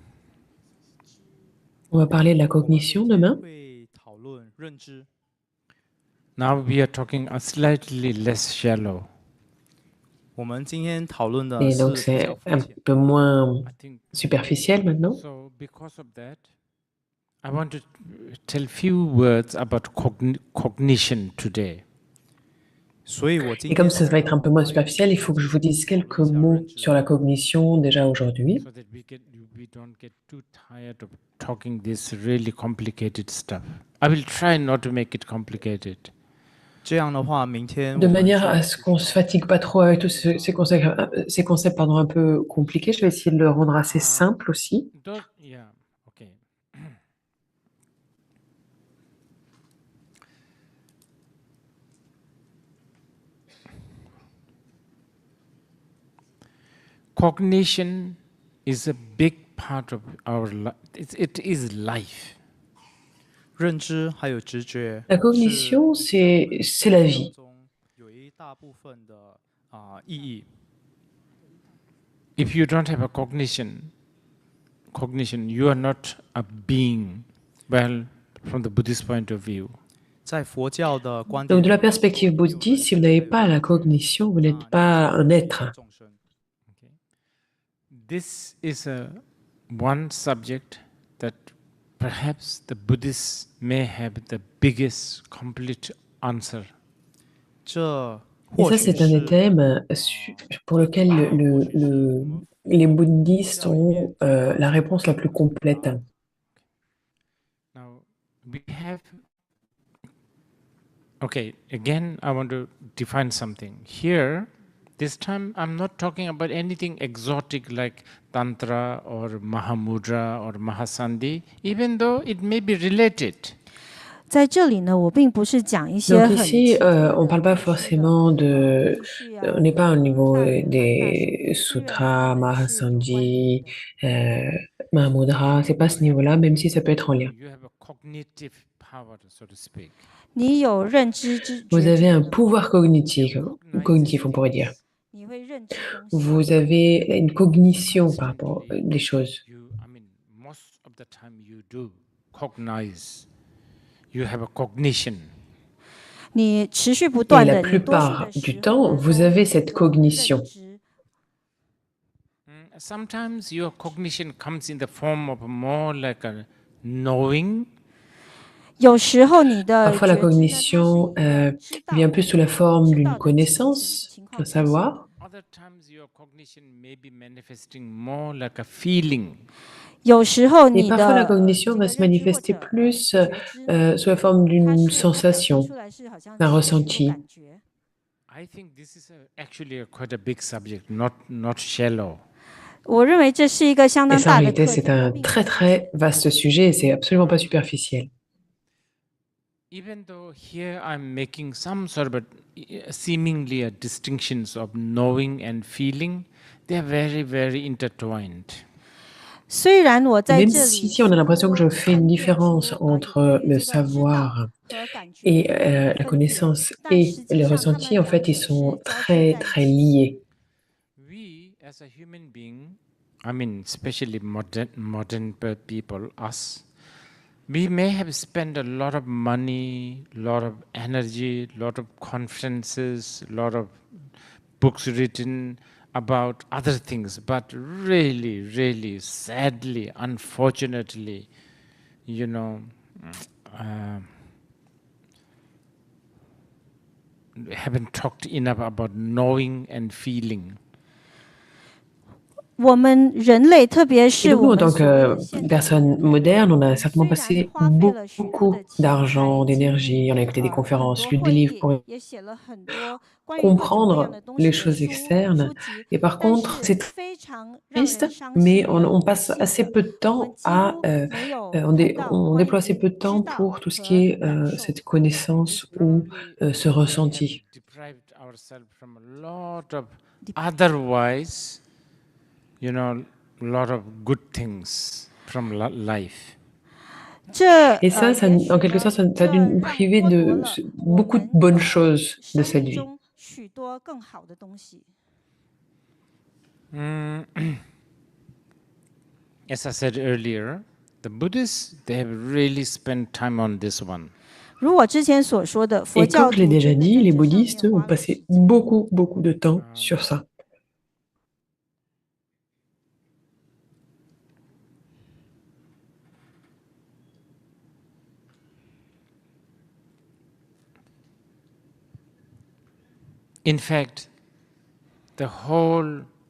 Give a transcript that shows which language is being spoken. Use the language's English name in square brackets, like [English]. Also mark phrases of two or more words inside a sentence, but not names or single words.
[French] On va parler de la [Chinese] 我们明 [French] cognition [Chinese] 天 [French] demain. [Chinese] 会讨论认知， [English] Now we are talking a slightly less shallow. [Chinese] 我们今天讨论的 [French] Et [Chinese] 是 [French] donc [Chinese] 比 [French] c'est [Chinese] 较肤 [French] un [Chinese] 浅。 [French] peu moins [English] I think [French] superficiel maintenant. [English] so. Because of that, I want to tell few words about cognition today. [Chinese] 所以我今 [French] Et [Chinese] 天 [French] comme ça va être un peu moins superficiel, il faut que je vous dise quelques mots sur la cognition déjà aujourd'hui. [English] So that we don't get too tired of talking this really complicated stuff. I will try not to make it complicated. [Chinese] 这样的话，明天 [French] De [Chinese] 我们 [French] manière [Chinese] 就 [French] à ce qu'on se fatigue pas trop avec tous ces concepts pardon, un peu compliqués, je vais essayer de le rendre assez simple aussi. [English] Yeah, okay. Cognition is a big part of our life. It is life. [Chinese] 认知还有直觉 [French] La [Chinese] 是 [French] cognition, c'est la [Chinese] 当 [French] vie. [Chinese] 中有一大部分的意义。 [English] If you don't have a cognition, you are not a being. Well, from the Buddhist point of view. [Chinese] 在佛教的观点 [French] Donc de la perspective bouddhiste, si vous n'avez pas la cognition, vous n'êtes pas un être. [Chinese] 众生 [English] This is one subject that perhaps the Buddhists may have the biggest complete answer. [Chinese] 这 [French] Et [Chinese] 或 [French] ça, [Chinese] 许 [French] c'est un des [Chinese] 是 [French] thèmes pour lequel les bouddhistes ont la réponse la plus complète. [English] Now, we have. Okay, again, I want to define something. Here, this time, I'm not talking about anything exotic like Tantra or Mahamudra or Mahasandhi, even though it may be related. [Chinese] 在这里呢，我并不是讲一些 [French] Donc [Chinese] 很 [French] ici, [Chinese] 极端的 [French] on ne parle pas [Chinese] 大师的 [French] forcément de... [Chinese] 故事 [French] On [Chinese] 啊 [French] n'est pas au [Chinese] 大 [French] niveau [Chinese] 人啊大师 [French] des [Chinese] 虽然他 [French] sutras, [Chinese] 们是有关联 [French] Mahasandhi, [Chinese] 的。 [French] un mudra, c'est pas à ce niveau-là, même si ça peut être en lien. [English] You have a cognitive power, so to speak. [Chinese] 你有认知之 [French] Vous [Chinese] 觉 [French] avez [Chinese] 知 [French] un [Chinese] 力， [French] pouvoir cognitif, [English] Cognize [French] on pourrait dire. [Chinese] 你会认知东西。 [French] Vous avez une cognition par rapport des choses. [English] Most of the time you do cognize. You have a cognition. [Chinese] 你持续不 [French] Et [Chinese] 断 [French] la [Chinese] 的，你多数 [French] plupart [Chinese] 的 [French] du [Chinese] 时 [French] temps, [Chinese] 候呢 [French] vous [Chinese] 都 [French] avez [Chinese] 有 [French] cette [Chinese] 这个认 [French] cognition. [Chinese] 知。 [English] Sometimes your cognition comes in the form of more like a knowing. [Chinese] 有时候你的 [French] Parfois, la [Chinese] 觉知呢，它是一 [French] cognition [Chinese] 个知道 [French] vient plus sous la forme [Chinese] 知 [French] d'une [Chinese] 道的情 [French] connaissance, [Chinese] 情 [French] un [Chinese] 况才行。 [French] savoir. [English] Other times your cognition may be manifesting more like a feeling. [Chinese] 有时候 [French] Et [Chinese] 你 [French] parfois, la [Chinese] 的 [French] cognition [Chinese] 这 [French] va [Chinese] 个 [French] se [Chinese] 认知或 [French] manifester [Chinese] 者 [French] plus [Chinese] 觉知呢， [French] sous la forme [Chinese] 它 [French] d'une [Chinese] 是它表现 [French] sensation, [Chinese] 出来是好像 [French] d'un [Chinese] 是有 [French] ressenti. [Chinese] 感觉。 [English] I think this is actually quite a big subject, not shallow. [Chinese] 我认为这是一个相 [French] Et [Chinese] 当 [French] ça, en [Chinese] 大的 [French] réalité, [Chinese] 课 [French] c'est [Chinese] 题， [French] un [Chinese] 并 [French] très [Chinese] 且 [French] très vaste sujet et c'est absolument pas superficiel. [English] Even though here I'm making some sort of seemingly a distinctions of knowing and feeling, they are very, very intertwined. [Chinese] 虽然我在 [French] Même [Chinese] 这 [French] si [Chinese] 里 [French] ici, on a l'impression que je [Chinese] 说 [French] fais une [Chinese] 分辨 [French] différence [Chinese] 出 [French] entre [Chinese] 与 [French] le [Chinese] 这个知道 [French] savoir [Chinese] 和感觉 [French] et [Chinese] 有一个 [French] la [Chinese] 分别， [French] connaissance [Chinese] 但 [French] et [Chinese] 实际 [French] le [Chinese] 上他 [French] ressenti, [Chinese] 们 [French] en [Chinese] 两 [French] fait, ils [Chinese] 者 [French] sont [Chinese] 是交织 [French] très [Chinese] 在一 [French] très [Chinese] 起。 [French] liés. [English] We, as a human being, especially modern people, us, we may have spent a lot of money, lot of energy, lot of conferences, lot of books written about other things, but really, really, sadly, unfortunately, haven't talked enough about knowing and feeling. [Chinese] 我们人类，特别 [French] Et [Chinese] 是 [French] donc, [Chinese] 我 [French] nous, en [Chinese] 们 [French] tant [Chinese] 所谓的 [French] que [Chinese] 现代人， [French] personnes modernes, on a certainement [Chinese] 虽然 [French] passé [Chinese] 花费了许多的 [French] beaucoup [Chinese] 钱财 [French] d'argent, [Chinese] 精力 [French] d'énergie, on a écouté des [Chinese] 很 [French] conférences, [Chinese] 多 [French] lu des [Chinese] 会 [French] livres [Chinese] 议， [French] pour [Chinese] 也写了很多关于各种各样的 [French] comprendre [Chinese] 东 [French] les [Chinese] 西的 [French] choses [Chinese] 书 [French] externes. [Chinese] 籍， [French] Et par [Chinese] 但 [French] contre, [Chinese] 是 [French] c'est [Chinese] 非常让 [French] triste, [Chinese] 人伤 [French] mais [Chinese] 心 [French] on [Chinese] 的、不 [French] passe [Chinese] 幸 [French] assez [Chinese] 的， [French] peu de [Chinese] 我们 [French] temps [Chinese] 几 [French] à... [Chinese] 乎没有 [French] on, [Chinese] 谈到 [French] on [Chinese] 关 [French] déploie assez [Chinese] 于 [French] peu de [Chinese] 知 [French] temps [Chinese] 道 [French] pour tout ce [Chinese] 和 [French] qui est [Chinese] 感受。 [French] cette connaissance ou ce [English] We have [French] ressenti. [English] deprived ourselves from a lot of otherwise, lot of good things from life. [Chinese] 这 [French] Et ça, [Chinese] 也许 [French] en quelque [Chinese] 呢， [French] sorte, ça [Chinese] 这 [French] a dû nous [Chinese] 让 [French] priver [Chinese] 剥夺 [French] de [Chinese] 了我 [French] beaucoup de [Chinese] 们 [French] bonnes choses de [Chinese] 生 [French] cette [Chinese] 命 [French] vie. [Chinese] 中许多更好的东西。 [English] As I said earlier, the Buddhists, they have really spent time on this one. [Chinese] 如我之前所说的，佛 [French] Et [Chinese] 教 [French] comme je l'ai [Chinese] 徒 [French] déjà [Chinese] 真的 [French] dit, [Chinese] 在 [French] les [Chinese] 这上 [French] bouddhistes [Chinese] 面 [French] ont [Chinese] 花了时 [French] passé [Chinese] 间。 [French] beaucoup, beaucoup de temps sur ça. [English] In fact, the whole